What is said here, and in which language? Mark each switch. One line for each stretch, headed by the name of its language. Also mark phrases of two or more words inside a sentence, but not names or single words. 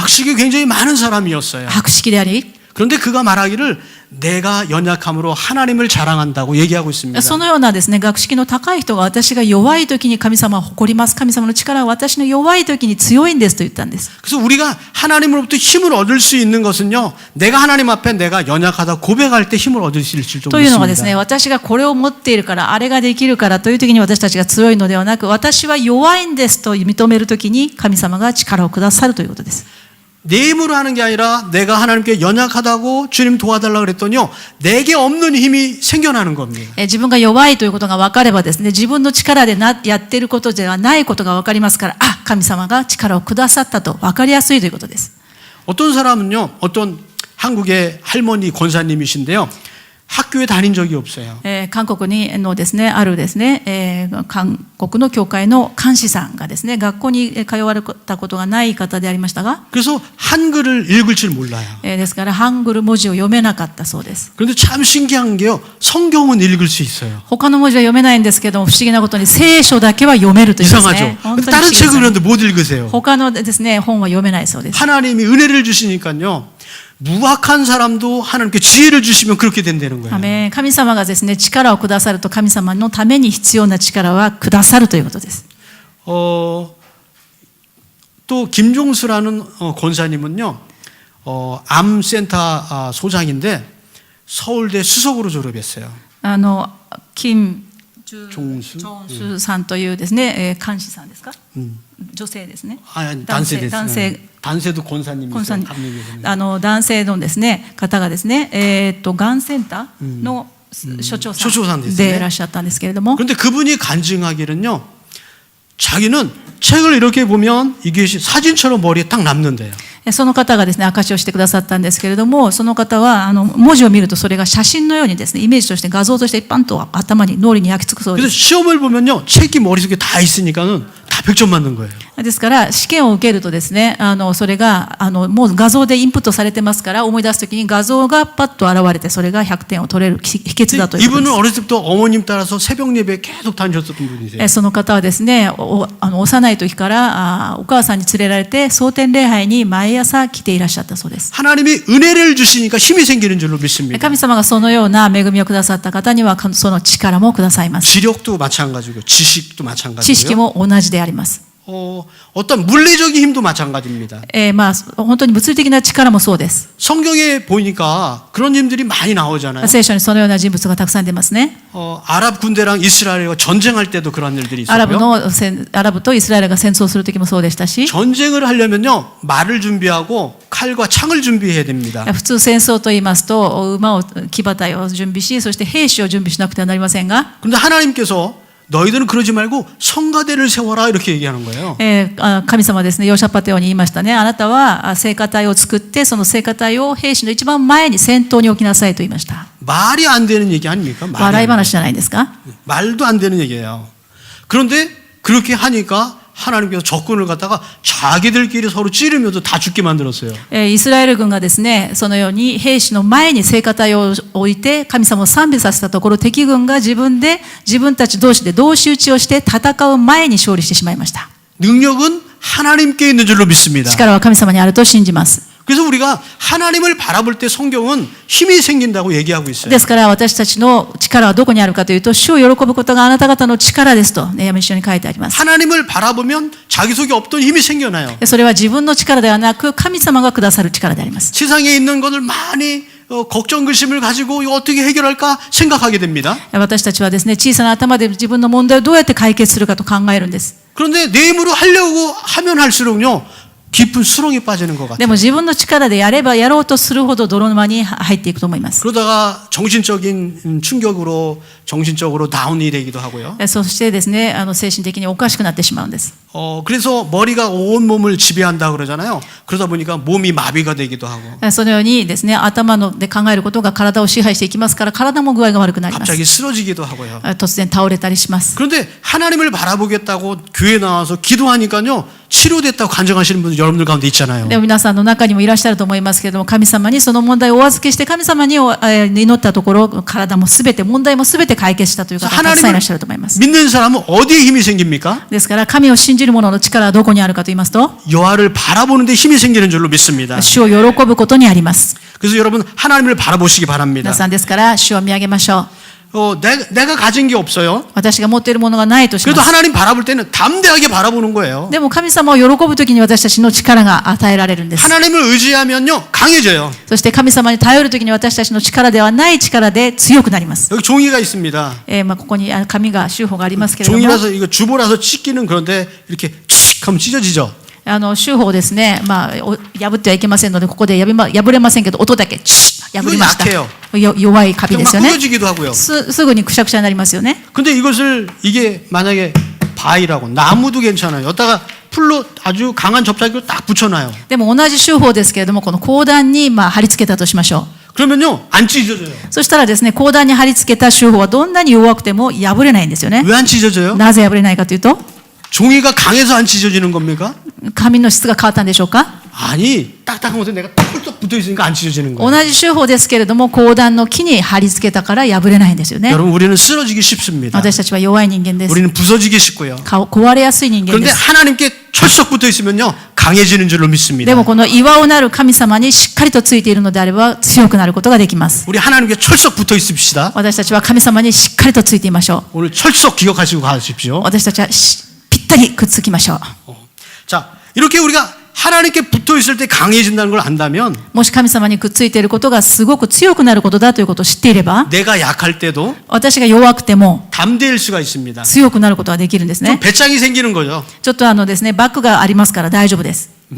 Korean: 학식이 굉장히 많은 사람이었어요.
Japanese: 博識であり、
Korean: 그런데 그가 말하기를 내가 연약함으로 하나님을 자랑한다고 얘기하고 있습니다.
Japanese: そのようなですね、学識の高い人が私が弱い時に神様を誇ります。神様の力は私の弱い時に強いんですと言ったんです。
Korean: 그래서 우리가 하나님으로부터 힘을 얻을 수 있는 것은요, 내가 하나님 앞에 내가 연약하다 고백할 때 힘을 얻을 수 있을 줄
Japanese: というのはですね、
Korean: 믿습니다.
Japanese: 私がこれを持っているから、あれができるからという時に私たちが強いのではなく、私は弱いんですと認める時に神様が力をくださるということです。
Korean: 내 힘으로 하는 게 아니라 내가 하나님께 연약하다고 주님 도와달라고 그랬더니요, 내게 없는 힘이 생겨나는 겁니다.
Japanese: 自分が弱いということが分かればですね、自分の力でやっていることではないことが分かりますから、神様が力をくださったと分かりやすいということです。
Korean: 어떤 사람은요, 어떤 한국의 할머니 권사님이신데요, 학교에 다닌 적이 없어요.
Japanese: 韓国のですね、あるですね、韓国の教会の監視さんがですね、学校に通われたことがない方でありましたが、
Korean: 그래서 한글을 읽을 줄 몰라요.
Japanese: ですからハングル文字を読めなかったそうです。
Korean: 그런데 참 신기한 게요, 성경은 읽을 수 있어요.
Japanese: 他の文字は読めないんですけども、不思議なことに聖書だけは読めるというです
Korean: 이상하죠.
Japanese: ね。本当に不
Korean: 다른
Japanese: 思議です
Korean: 책을 읽는데 못 읽으세요.
Japanese: 他のですね、本は読めないそうです。
Korean: 하나님이 은혜를 주시니까요, 무학한 사람도 하나님께 지혜를 주시면 그렇게 된다는 거예요.
Japanese: 神様がですね、力をくださると神様のために必要な力はくださるということです。
Korean: 또 김종수라는 권사님은요, 암센터 소장인데 서울대 수석으로 졸업했어요.
Japanese: 金
Korean: 종수?
Japanese: さんというですね、監視さんですか、女性ですね。
Korean: 아니, 단세 단세도 권사님이 있어요.
Japanese: 男性のですね、方がですね、がんセンターの所長さんでいらっしゃったんですけれども、
Korean: 그런데 그분이 간증하기는요, 자기는 책을 이렇게 보면 이게 사진처럼 머리에 딱 남는데요.
Japanese: その方がですね、証しをしてくださったんですけれども、その方は文字を見るとそれが写真のようにですね、イメージとして画像として一般と頭に脳裏に焼き付くそうで
Korean: 그래서
Japanese: す。
Korean: 시험을 보면요, 책이 머릿속에 다 있으니까는 다 100점 맞는 거예요.
Japanese: ですから試験を受けるとですね、それがもう画像でインプットされてますから、思い出すときに画像がパッと現れて、それが100点を取れる秘訣だということで
Korean: 이분은
Japanese: す。
Korean: 어렸을 때부터 어머님 따라서 새벽 예배 계속 다니셨던 분이세요.
Japanese: その方はですね、幼い時からお母さんに連れられて蒼天礼拝に毎朝来ていらっしゃったそうです。
Korean: 하나님이 은혜를 주시니까 힘이 생기는 줄로 믿습니다.
Japanese: 神様がそのような恵みをくださった方にはその力もくださいます。
Korean: 지력도 마찬가지고 지식도
Japanese: 知識
Korean: 마찬가지고요.
Japanese: も同じであります。
Korean: 어떤 물리적인 힘도 마찬가지입니다.
Japanese: まあ本当に物理的な力もそうです。
Korean: 성경에 보니까 그런 힘들이 많이 나오잖아요.
Japanese: 聖書にそのような人物がたくさん出ますね。
Korean: 아랍 군대랑 이스라엘과 전쟁할 때도 그런 일들이
Japanese: アラブ
Korean: 있었고요.
Japanese: アラブとイスラエルが戦争する時もそうでしたし、
Korean: 전쟁을 하려면요, 말을 준비하고 칼과 창을 준비해야 됩니다.
Japanese: 普通戦争と言いますと馬を騎馬隊を準備し、そして兵士を準備しなくてはなりませんが、
Korean: 근데 하나님께서 너희들은 그러지 말고 성가대를 세워라 이렇게 얘기하는 거예요.
Japanese: 神様はですね、ヨシャパテオに言いましたね。あなたは聖歌隊を作って、その聖歌隊を兵士の一番前に先頭に置きなさいと言いました。
Korean: 말이 안 되는 얘기 아닙니까? 말이 笑い 안
Japanese: 話じゃないですか。
Korean: 말도 안 되는 얘기예요. 그런데 그렇게 하니까 하나님께서 적군을 갖다가 자기들끼리 서로 찌르면서 다 죽게 만들었어요.
Japanese: イスラエル軍がですね、そのように兵士の前に聖歌隊を置いて神様を賛美させたところ、敵軍が自分たち同士で同士討ちをして戦う前に勝利してしまいました。
Korean: 능력은 하나님께 있는 줄로 믿습니다.
Japanese: 力は神様にあると信じます。
Korean: 그래서 우리가 하나님을 바라볼 때 성경은 힘이 생긴다고 얘기하고 있어요.
Japanese: ですから私たちの力はどこにあるかというと、主を喜ぶことがあなた方の力ですとね、一緒に書いてあります。
Korean: 하나님을 바라보면 자기 속에 없던 힘이 생겨나요.
Japanese: それは自分の力ではなく神様がくださる力であります。
Korean: 세상에 있는 것을 많이 걱정 근심을 가지고 이거 어떻게 해결할까 생각하게 됩니다.
Japanese: 私たちはですね、小さな頭で自分の問題をどうやって解決するかと考えるんです。
Korean: 그런데 내 힘으로 하려고 하면 할수록요, 깊은 수렁에 빠지는 것
Japanese: で
Korean: 같아요.
Japanese: も自分の力でやればやろうとするほど泥沼に入っていくと思います。
Korean: 그러다가 정신적인 충격으로 정신적으로 다운이 되기도 하고요.
Japanese: そしてですね、精神的におかしくなってしまうんです。
Korean: 그래서 머리가 온 몸을 지배한다 그러잖아요. 그러다 보니까 몸이 마비가 되기도 하고.
Japanese: そのようにですね、頭で考えることが体を支配していきますから、体も具合が悪くなります。
Korean: 갑자기 쓰러지기도 하고요.
Japanese: 突然倒れたりします。
Korean: 그런데 하나님을 바라보겠다고 교회 나와서 기도하니까요, 치료됐다고 간증하시는 분들 여러분들 가운데 있잖아요.
Japanese: でも皆さんの中にもいらっしゃると思いますけれども、神様にその問題をお預けして神様に祈ったところ、体もすべて問題もすべて解決したという方がたくさんいらっしゃると思います。
Korean: 믿는 사람은 어디에 힘이 생깁니까?
Japanese: ですから神を信じる者の力はどこにあるかと言いますと、
Korean: 여호와를 바라보는데 힘이 생기는 줄로 믿습니다.
Japanese: 主を喜ぶことにあります。
Korean: 그래서 여러분 하나님을 바라보시기 바랍니다.
Japanese: 皆さんですから主を見上げましょう。
Korean: 내가 가진 게 없어요.
Japanese: 私が持っているものがないとしま
Korean: 그래도
Japanese: す。
Korean: 하나님 바라볼 때는 담대하게 바라보는 거예요.
Japanese: でも神様を喜ぶときに私たちの力が与えられるんです。
Korean: 하나님을 의지하면요, 강해져요.
Japanese: そして神様に頼るときに私たちの力ではない力で強くなります。
Korean: 여기 종이가 있습니다.
Japanese: ここに紙が州法がありますけれども、
Korean: 종이라서 이거 주보라서 찢기는 그런데 이렇게 칙 하면 찢어지죠.
Japanese: 州法ですね、破ってはいけませんので、ここで破れませんけど、音だけチッ破りました。弱い紙ですよ
Korean: 막
Japanese: ね。
Korean: 부러지기도 하고요.
Japanese: すぐにくしゃくしゃになりますよね。
Korean: 근데 이게 만약에 바위라고 나무도 괜찮아요. 여기다가 풀로 아주 강한 접착기로 딱 붙여놔요.
Japanese: でも同じ州法ですけれども、この講談に貼り付けたとしましょう。
Korean: 그러면요, 안 찢어져요.
Japanese: そしたらですね、講談に貼り付けた州法はどんなに弱くても破れないんですよね。
Korean: 왜 안 찢어져요?
Japanese: なぜ破れないかというと、
Korean: 종이가 강해서 안 찢어지는 겁니까?
Japanese: 紙の質が変わったんでしょうか。
Korean: 아니, 딱딱한 것에 내가 털떡 붙어 있으니까 안 찢어지는 거예요.
Japanese: 同じ州法ですけれども、講談の木に貼り付けたから破れないんですよね。
Korean: 여러분, 우리는 쓰러지기 쉽습니다.
Japanese: 私たちは弱い人間です。
Korean: 우리는 부서지기 쉽고요.
Japanese: 壊れやすい人間
Korean: 그런데
Japanese: です。
Korean: 하나님께 철썩 붙어 있으면요, 강해지는 줄로 믿습니다.
Japanese: でもこの岩をなる神様にしっかりとついているのであれば強くなることができます。
Korean: 우리 하나님께 철썩 붙어 있읍시다.
Japanese: 私たちは神様にしっかりとついていましょう。
Korean: 오늘 철썩 기억하시고 가십시오.
Japanese: 私たちはぴったりくっつきましょう。
Korean: 자, 이렇게 우리가 하나님께 붙어 있을 때 강해진다는 걸 안다면
Japanese: もし神様にくっついていることがすごく強くなることだということを知っていれば、
Korean: 내가 약할 때도
Japanese: 私が弱くても
Korean: 담대일 수가 있습니다.
Japanese: 強くなることができるんです
Korean: 좀
Japanese: ね。
Korean: 배짱이 생기는 거죠.
Japanese: ちょっとですね、バックがありますから大丈夫です。